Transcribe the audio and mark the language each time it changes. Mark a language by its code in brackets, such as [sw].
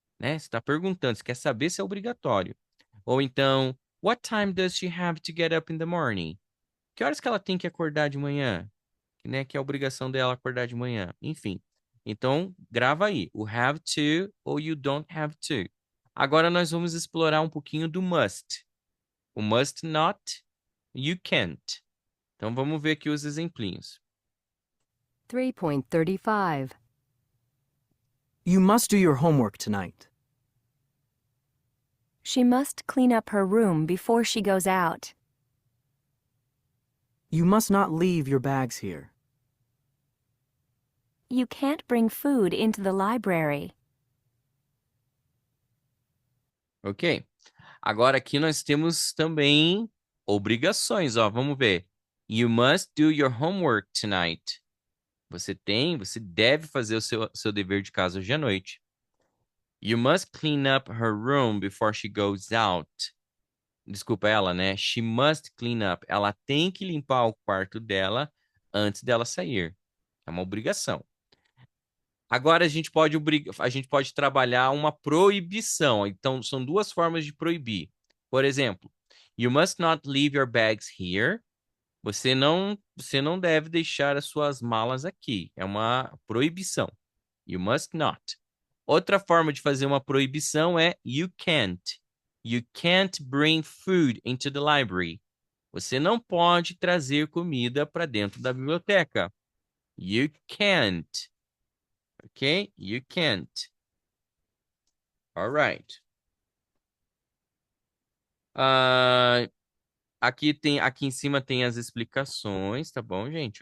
[pt] Né? Você está perguntando, você quer saber se é obrigatório. Ou então, [en] what time does she have to get up in the morning? [pt] Que horas que ela tem que acordar de manhã? Né? Que é a obrigação dela acordar de manhã. Enfim. Então, grava aí, o have to ou [en] you don't have to. [pt] Agora nós vamos explorar um pouquinho do must. O must not, you can't. Então vamos ver aqui os exemplinhos. 3.35. [en] You must do your homework tonight. She must clean up her room before she goes out. You must not leave your bags here. You can't bring food into the library. Ok? [pt] Agora aqui nós temos também obrigações, ó. Vamos ver. [en] You must do your homework tonight. [pt] Você deve fazer o seu dever de casa hoje à noite. [en] You must clean up her room before she goes out. [pt] Desculpa ela, né? [en] She must clean up. [pt] Ela tem que limpar o quarto dela antes dela sair. É uma obrigação. Agora a gente pode trabalhar uma proibição. Então, são duas formas de proibir. Por exemplo, [en] you must not leave your bags here. [pt] Você não deve deixar as suas malas aqui. É uma proibição. [en] You must not. [pt] Outra forma de fazer uma proibição é you can't. [en] You can't bring food into the library. [pt] Você não pode trazer comida para dentro da biblioteca. [en] You can't. Ok? You can't. All right. [pt] Aqui em cima tem as explicações, tá bom, gente?